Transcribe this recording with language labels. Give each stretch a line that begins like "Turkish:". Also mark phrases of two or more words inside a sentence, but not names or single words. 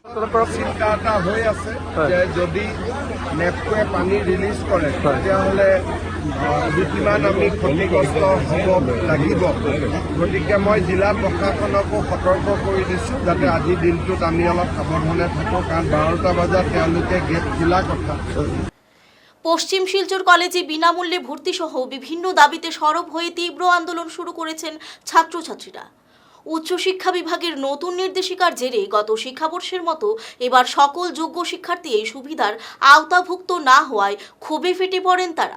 Assamese: চিন্তা এটা হৈ আছে যে যদি নেপকোৱে পানী ৰিলিজ কৰে তেতিয়াহ'লে কিমান আমি ক্ষতিগ্ৰস্ত হ'ব লাগিব। গতিকে মই জিলা প্ৰশাসনকো সতৰ্ক কৰি দিছোঁ যাতে আজিৰ দিনটোত আমি অলপ সাৱধানে থাকোঁ, কাৰণ 12টা বজাত তেওঁলোকে গেট খোলা কথা।
Bangla: পশ্চিম শিলচর কলেজে বিনামূল্যে ভর্তি সহ বিভিন্ন দাবিতে সরব হয়ে তীব্র আন্দোলন শুরু করেছেন ছাত্রছাত্রীরা। উচ্চশিক্ষা বিভাগের নতুন নির্দেশিকার জেরে গত শিক্ষাবর্ষের মতো এবার সকল যোগ্য শিক্ষার্থী এই সুবিধার আওতাভুক্ত না হওয়ায় ক্ষোভে ফেটে পড়েন তারা।